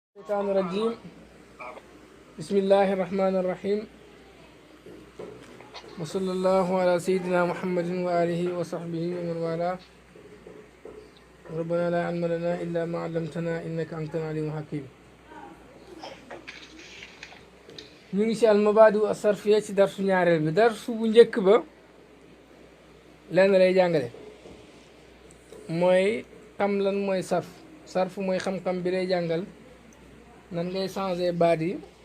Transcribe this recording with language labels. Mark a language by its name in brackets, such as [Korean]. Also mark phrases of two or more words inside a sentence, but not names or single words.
[Arabic] الشيطان الرجيم بسم الله الرحمن الرحيم وصلى الله على سيدنا محمد وآله وصحبه ومن والاه ربنا لا علم لنا إلا ما علمتنا إنك أنت العليم الحكيم [Wolof] ñu ngi ci [Arabic] المبادئ الصرفية [Wolof] ci darsu ñaareel bi darsu bu njëkk ba lenn lay jàngale mooy xam lan mooy sarf mooy xam-xam bi lay jàngal nan ngay changer baat yi